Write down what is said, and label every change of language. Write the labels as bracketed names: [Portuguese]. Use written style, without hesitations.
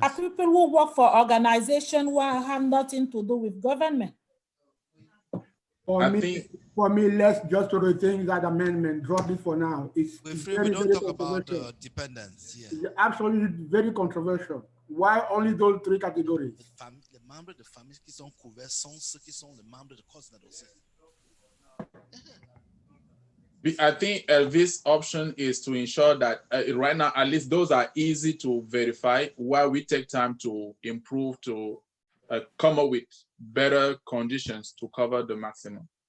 [English] Are people who work for organizations who have nothing to do with government? For me, let's just rethink that amendment, drop it for now. It's we don't talk about dependents. Yeah. It's absolutely very controversial. Why only those 3 categories? [French] Les membres de famille qui sont couverts sont ceux qui sont les membres de Cosnet aussi. [English] I think Elvis' option is to ensure that right now, at least those are easy to verify, while we take time to improve, to come up with better conditions to cover the maximum.